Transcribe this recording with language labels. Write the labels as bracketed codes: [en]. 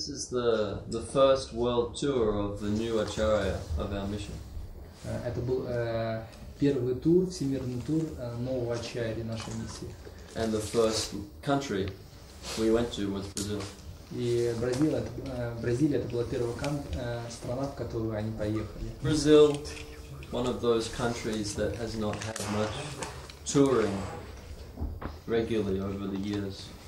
[en] the first world tour of the new acharya of our mission. [ru] Это был первый тур, всемирный тур нового ачарьи нашей миссии. [en] And the first country we went to was Brazil. [ru] И Бразилия это была первая страна, в которую они поехали. [en] Brazil, one of those countries that has not had much touring regularly over the years.